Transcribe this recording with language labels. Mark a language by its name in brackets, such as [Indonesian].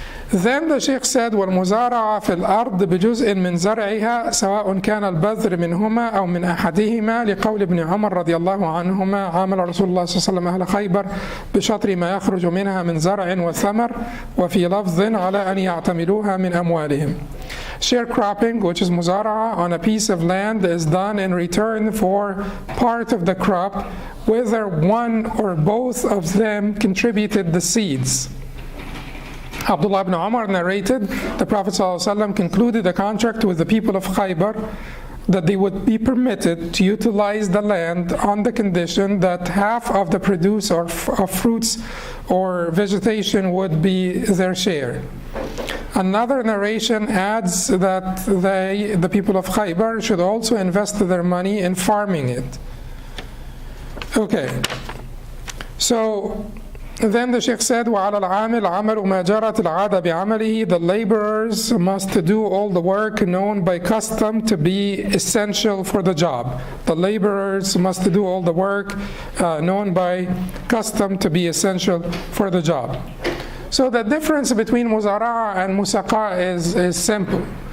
[English] Then the Sheikh said, [Arabic] وَالْمُزَارَعَ فِي الْأَرْضِ بِجُزْءٍ مِّن زَرْعِهَا سَوَاءٌ كَانَ الْبَذْرِ مِنْهُمَا أَوْ مِنْ أَحَدِهِمَا لِقَوْلِ ابْنِ عُمَرَ رضي الله عنهما عامل رسول الله صلى الله عليه وسلم أهل خيبر بشطر ما يخرج منها من زرع وثمر وفي لفظ على أن يعتملوها من أموالهم. [English] Sharecropping, which is muzara'a, on a piece of land is done in return for part of the crop, whether one or both of them contributed the seeds. Abdullah ibn Umar narrated, the Prophet ﷺ concluded a contract with the people of Khaybar that they would be permitted to utilize the land on the condition that half of the produce of fruits or vegetation would be their share. Another narration adds that the people of Khaybar should also invest their money in farming it. Okay, so then the Sheikh said, [Arabic] وَعَلَى الْعَامِلِ عَمَلُ مَا جَرَتِ الْعَادَةُ بِعَمَلِهِ. [English] The laborers must do all the work known by custom to be essential for the job. The laborers must do all the work known by custom to be essential for the job. So the difference between muzara'a and musaqa is simple.